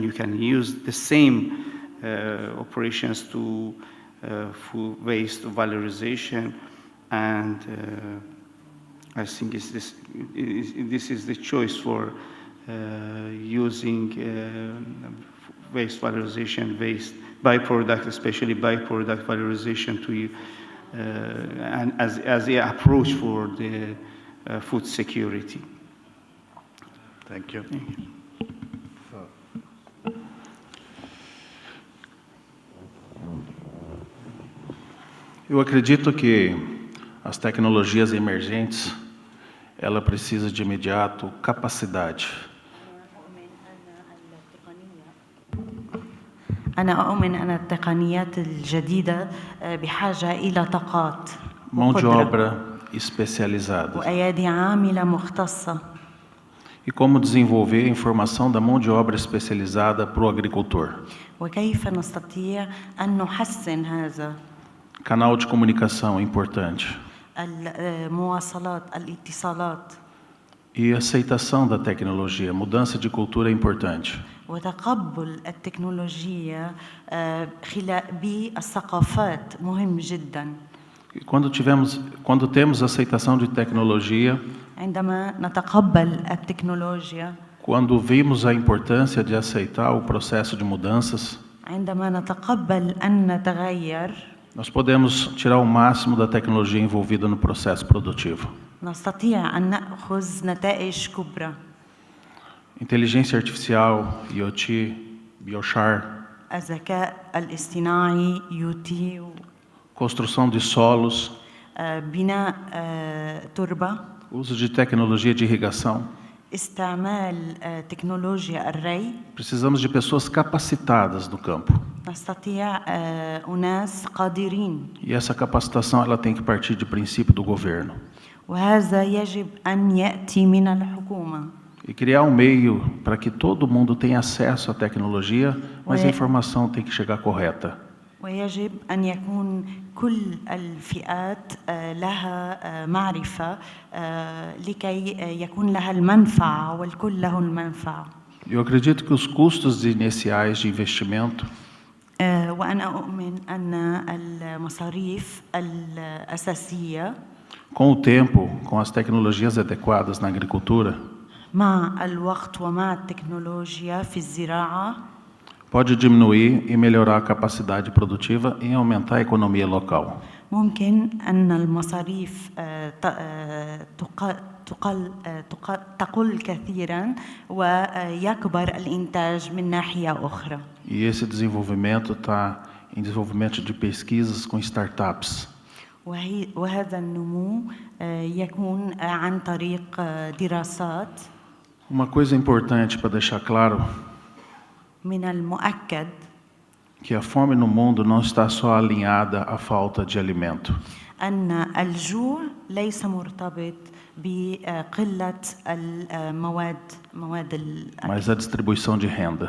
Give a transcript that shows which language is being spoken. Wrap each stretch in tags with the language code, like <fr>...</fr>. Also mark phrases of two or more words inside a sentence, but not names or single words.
<en>You can use the same operations to food waste valorization, and I think this is the choice for using waste valorization, waste byproduct, especially byproduct valorization to and as the approach for the food security. Thank you. Thank you.</en> <pt>Eu acredito que as tecnologias emergentes, ela precisa de imediato capacidade.</pt> <ar>أنا أؤمن أن التقنيات الجديدة بحاجة إلى طاقات</ar> <pt>Mão de obra especializada.</pt> <ar>وأيادي عاملة مختصة.</ar> <pt>E como desenvolver a informação da mão de obra especializada para o agricultor.</pt> <ar>وكيف نستطيع أن نحسن هذا؟</ar> <pt>Canal de comunicação importante.</pt> <ar>المواصلات، الاتصالات.</ar> <pt>E aceitação da tecnologia, mudança de cultura é importante.</pt> <ar>وتقبل التكنولوجيا بالثقافات مهم جدا.</ar> <pt>E quando temos aceitação de tecnologia,</pt> <ar>عندما نتقبل التكنولوجيا،</ar> <pt>quando vimos a importância de aceitar o processo de mudanças,</pt> <ar>عندما نتقبل أن نتغير،</ar> <pt>nós podemos tirar o máximo da tecnologia envolvida no processo produtivo.</pt> <ar>نستطيع أن نأخذ نتائج كبرى.</ar> <pt>Inteligência artificial, IoT, biochar.</pt> <ar>الذكاء الاصطناعي، يوتي.</ar> <pt>Construção de solos.</pt> <ar>بناء تربة.</ar> <pt>Uso de tecnologia de irrigação.</pt> <ar>استعمال تكنولوجيا الري.</ar> <pt>Precisamos de pessoas capacitadas no campo.</pt> <ar>نستطيع أناس قادرين.</ar> <pt>E essa capacitação ela tem que partir de princípio do governo.</pt> <ar>وهذا يجب أن يأتي من الحكومة.</ar> <pt>e criar um meio para que todo mundo tenha acesso à tecnologia, mas a Ué. informação tem que chegar correta.</pt> <ar>ويجب أن يكون كل الفئات لها معرفة لكي يكون لها المنفعة والكل له المنفعة.</ar> <pt>Eu acredito que os custos iniciais de investimento</pt> <ar>وأنا أؤمن أن المصاريف الأساسية</ar> <pt>com o tempo, com as tecnologias adequadas na agricultura,</pt> <ar>مع الوقت ومع التكنولوجيا في الزراعة</ar> <pt>pode diminuir e melhorar a capacidade produtiva e aumentar a economia local.</pt> <ar>ممكن أن المصاريف تقل كثيرا ويكبر الإنتاج من ناحية أخرى.</ar> <pt>E esse desenvolvimento está em desenvolvimento de pesquisas com startups.</pt> <ar>وهذا النمو يكون عن طريق دراسات.</ar> <pt>Uma coisa importante para deixar claro</pt> <ar>من المؤكد</ar> <pt>que a fome no mundo não está só alinhada à falta de alimento.</pt> <ar>أن الجوع ليس مرتبط بقلة مواد الأكل.</ar> <pt>Mas a distribuição de renda.</pt>